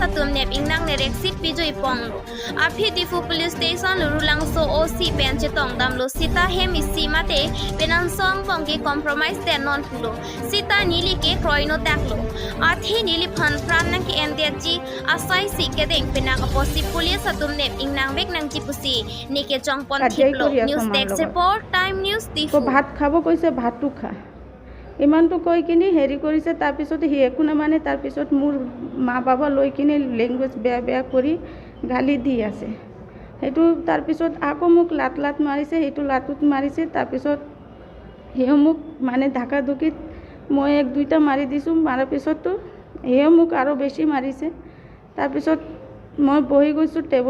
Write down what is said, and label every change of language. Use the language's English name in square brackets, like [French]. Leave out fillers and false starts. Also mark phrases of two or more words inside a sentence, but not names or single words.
[Karbi] Atum Nep Ingnang Nerek Sit Pijoi Pong Lo Api Difu Police Station Lurulang So OC Pen Chetong Dam Lo Sita Hemi Simate Penan Song Pong ke Compromise Ten Non Pulo Sita Nili ke Kroino Tak Lo Athi Nili Phan Pran Nang ke NDG Asai Si Kedeng Penang Oposi Police Atum Nep Ingnang Bek Nang Jipusi Nike Chongpon Tiplo [English] News Desk Report Time News [Karbi] Difu [Assamese] ভাত খাব কৈছে ভাতটো খা ইমানটো কৈ কিনি হেৰি কৰিছে তাৰ পিছত হি একো না মানে তাৰ পিছত মোৰ মা বাবা লৈ কিনি ল্যাঙ্গুৱেজ বেয়া বেয়া কৰি গালি দি আছে হেতু তাৰ পিছত আকৌ মোক লাত মাৰিছে হেতু লাতুত মাৰিছে তাৰ পিছত হে মোক মানে ঢাকা ধুকিত মই এক দুইটা মাৰি দিছো মাৰাৰ পিছতটো হে মোক আৰু বেছি মাৰিছে তাৰ পিছত মই বহি গৈছো